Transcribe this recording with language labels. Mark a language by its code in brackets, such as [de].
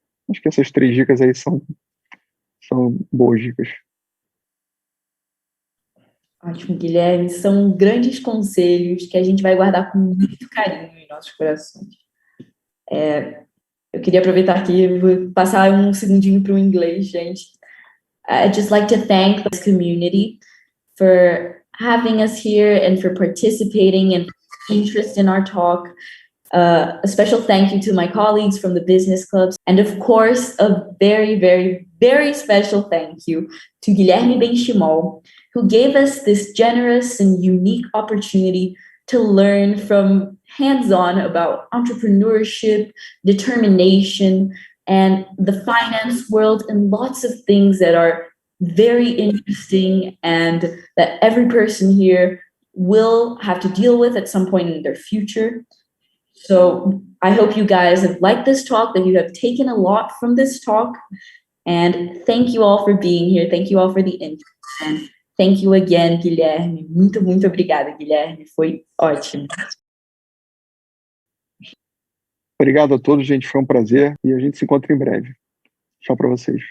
[pt] Acho que essas 3 dicas aí são boas dicas. Ótimo, Guilherme. São grandes conselhos que a gente vai guardar com muito carinho em nossos corações. Eu queria aproveitar aqui, vou passar um segundinho para o inglês, gente. [en] I'd just like to thank this community for having us here and for participating and interest in our talk. A special thank you to my colleagues from the business clubs. And of course, a very, very, very special thank you to Guilherme Benchimol, who gave us this generous and unique opportunity to learn from hands-on about entrepreneurship, determination, and the finance world, and lots of things that are very interesting and that every person here will have to deal with at some point in their future. So I hope you guys have liked this talk, that you have taken a lot from this talk. And thank you all for being here. Thank you all for the interest. And thank you again, Guilherme. [pt] Muito, muito obrigada, Guilherme. Foi ótimo. Obrigado a todos, gente. Foi um prazer. E a gente se encontra em breve. Tchau para vocês.